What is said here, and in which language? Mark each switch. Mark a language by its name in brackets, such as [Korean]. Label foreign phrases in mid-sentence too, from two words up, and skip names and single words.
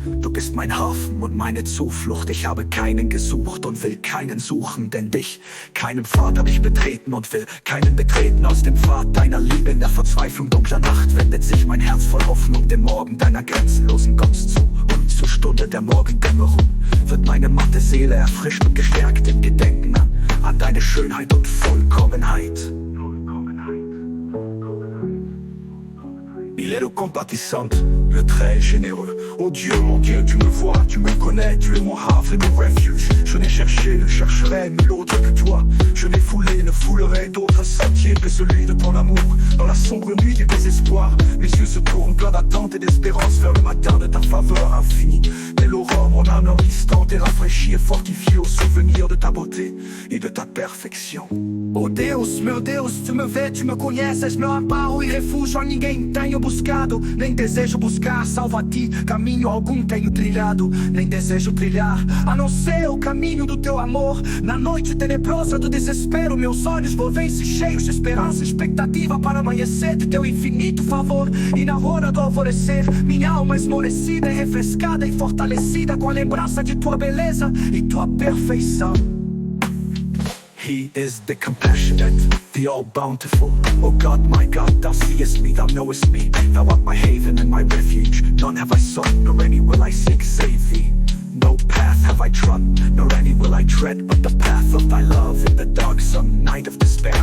[German] Du bist mein Hafen und meine Zuflucht. Ich habe keinen gesucht und will keinen suchen, denn dich, keinen Pfad hab ich betreten und will keinen betreten. Aus dem Pfad deiner Liebe in der Verzweiflung dunkler Nacht wendet sich mein Herz voll Hoffnung dem Morgen deiner grenzenlosen Gunst zu. Und zur Stunde der Morgendämmerung wird meine matte Seele erfrischt und gestärkt im Gedenken an deine Schönheit und Vollkommenheit. [French] Il est le compatissant, le très généreux. Oh Dieu, tu me vois, tu me connais, tu es mon havre et mon refuge. Je n'ai cherché, ne chercherai nul autre que toi. Je n'ai foulé, ne foulerai d'autres sentiers que celui de ton amour. Dans la sombre nuit du désespoir, mes yeux se tournent plein d'attente et d'espérance vers le matin de ta faveur infinie. Dès l'aurore, mon âme instant est rafraîchie et fortifiée au souvenir de ta beauté et de ta perfection. [Portuguese] Oh Deus, meu Deus, tu me vês, tu me conheces, meu amparo e refúgio a ninguém tenho buscado, nem desejo buscar, salvo a ti, caminho algum tenho trilhado, nem desejo trilhar, a não ser o caminho do teu amor. Na noite tenebrosa do desespero, meus olhos volvem-se cheios de esperança, expectativa para amanhecer de teu infinito favor. E na hora do alvorecer, minha alma esmorecida é refrescada e fortalecida com a lembrança de tua beleza e tua perfeição. [English] He is the compassionate, the all-bountiful. Oh God, my God, thou seest me, thou knowest me. Thou art my haven and my refuge. None have I sought, nor any will I seek, save thee. No path have I trodden, nor any will I tread, but the path of thy love in the dark sun night of despair.